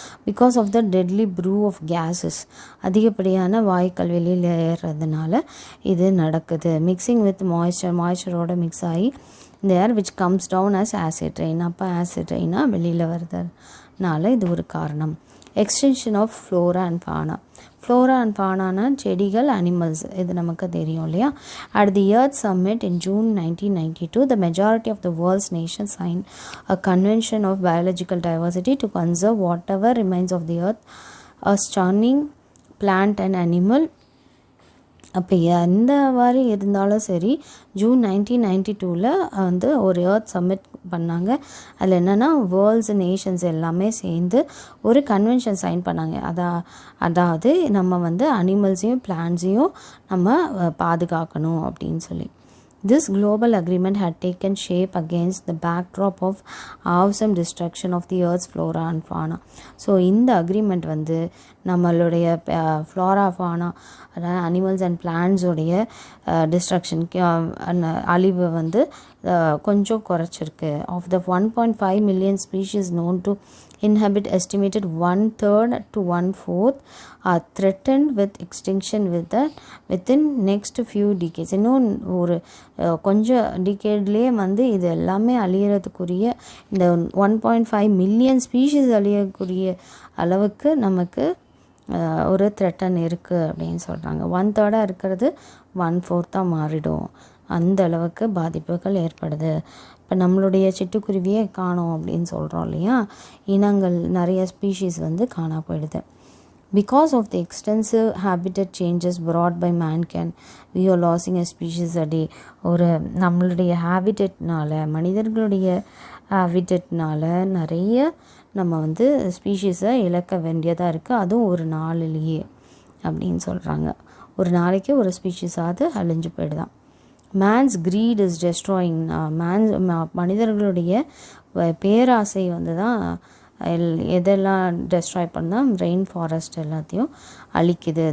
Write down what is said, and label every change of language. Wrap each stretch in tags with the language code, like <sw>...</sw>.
<en>because of the deadly brew of gases,</en> <ta>அதிகப்படியான வாயுக்கள் வெளியில் ஏறுறதுனால இது நடக்குது.</ta> <en>mixing with</en> <ta>மாய்ஸ்சரோட மிக்ஸ் ஆகி இந்த</ta> <en>Air which comes down as acid rain.</en> <ta>அப்போ ஆசிட் ரெயினாக வெளியில் வருதுனால இது ஒரு காரணம்.</ta> <en>Extension of flora and fauna.</en> <ta>Flora and ஃபானானா செடிகள், அனிமல்ஸ், இது நமக்கு தெரியும் இல்லையா.</ta> <en>At the Earth Summit in June 1992, the majority of the world's nations signed a convention of biological diversity to conserve whatever remains of the earth, a stunning plant and animal.</en> <ta>அப்போ எந்த மாதிரி இருந்தாலும் சரி, June 1992 வந்து ஒரு earth submit பண்ணாங்க. அதில் என்னென்னா வேர்ல்ட்ஸ் நேஷன்ஸ் எல்லாமே சேர்ந்து ஒரு கன்வென்ஷன் சைன் பண்ணாங்க. அதாவது நம்ம வந்து அனிமல்ஸையும் பிளான்ட்ஸையும் நம்ம பாதுகாக்கணும் அப்படின்னு சொல்லி.</ta> <en>This global agreement had taken shape against the backdrop of awesome destruction of the earth's flora and fauna.</en> <ta>So இந்த அக்ரிமெண்ட் வந்து நம்மளுடைய ஃப்ளோரா ஃபானா, அதாவது அனிமல்ஸ் அண்ட் பிளான்ட்ஸோடைய டிஸ்ட்ரக்ஷனுக்கு அழிவு வந்து கொஞ்சம் குறைச்சிருக்கு.</ta> <en>Of the 1.5 million species known to inhabit, estimated 1/3 to 1/4 are threatened with extinction within next few decades.</en> <ta>இன்னும் ஒரு கொஞ்சம் டிகேட்லேயே வந்து இது எல்லாமே அழியறதுக்குரிய, இந்த 1.5 million ஸ்பீஷீஸ் அழியக்கூடிய அளவுக்கு நமக்கு ஒரு த்ரெட்டன் இருக்குது அப்படின்னு சொல்கிறாங்க. 1/3 இருக்கிறது 1/4 மாறிடும், அந்த அளவுக்கு பாதிப்புகள் ஏற்படுது. இப்போ நம்மளுடைய சிட்டுக்குருவியே காணோம் அப்படின்னு சொல்கிறோம் இல்லையா, இனங்கள் நிறைய ஸ்பீஷீஸ் வந்து காணா போயிடுது. Because of the extensive habitat changes brought by mankind, we are losing a species a day. ஒரு நம்மளுடைய ஹேபிட்டட்னால, மனிதர்களுடைய ஹேபிட்டட்னால நிறைய நம்ம வந்து ஸ்பீஷீஸை இழக்க வேண்டியதாக இருக்குது, அதுவும் ஒரு நாளிலேயே அப்படின்னு சொல்கிறாங்க. ஒரு நாளைக்கு ஒரு ஸ்பீஷீஸாவது அழிஞ்சு போயிடுதான்.</ta> <en>Man's greed is destroying.</en> <ta>மனிதர்களுடைய பேராசை வந்து தான் எதெல்லாம் டெஸ்ட்ராய் பண்ணால் ரெயின் ஃபாரஸ்ட் எல்லாத்தையும் அழிக்குது.</ta>